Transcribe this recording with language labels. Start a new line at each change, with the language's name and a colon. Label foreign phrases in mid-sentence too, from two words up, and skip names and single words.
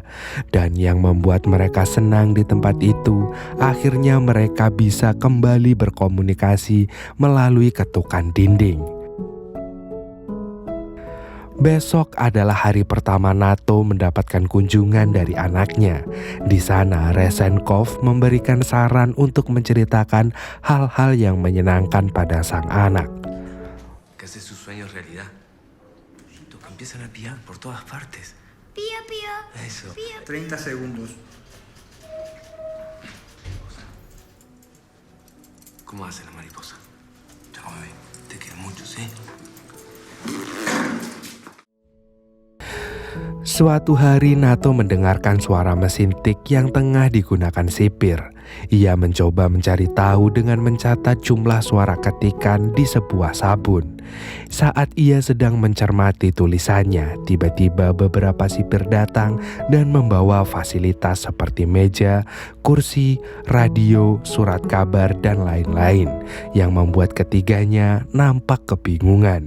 Indonesian: Dan yang membuat mereka senang di tempat itu, akhirnya mereka bisa kembali berkomunikasi melalui ketukan dinding. Besok adalah hari pertama Nato mendapatkan kunjungan dari anaknya. Di sana, Rezenkov memberikan saran untuk menceritakan hal-hal yang menyenangkan pada sang anak.
Spanish: Que hace sus sueños realidad. Siento que empiezan a pillar por todas partes. Pío, pío. Eso. 30 segundos. ¿Cómo hace la mariposa? Ya come bien. Sí.
Indonesian: Suatu hari Nato mendengarkan suara mesin tik yang tengah digunakan sipir. Ia mencoba mencari tahu dengan mencatat jumlah suara ketikan di sebuah sabun. Saat ia sedang mencermati tulisannya, tiba-tiba beberapa sipir datang dan membawa fasilitas seperti meja, kursi, radio, surat kabar, dan lain-lain yang membuat ketiganya nampak kebingungan.